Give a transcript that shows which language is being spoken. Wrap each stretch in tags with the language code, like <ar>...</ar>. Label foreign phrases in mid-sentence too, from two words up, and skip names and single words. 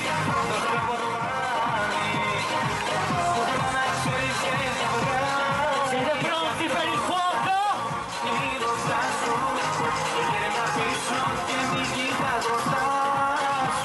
<el>Το βλέπω το βράδυ, που θέλω να ξέρεις και θα βγάλω.</el> <it>Siete pronti per il fuoco?</it> <el>Μπροστά σου, γύρνα πίσω και μην κοιτάς μπροστά σου.</el>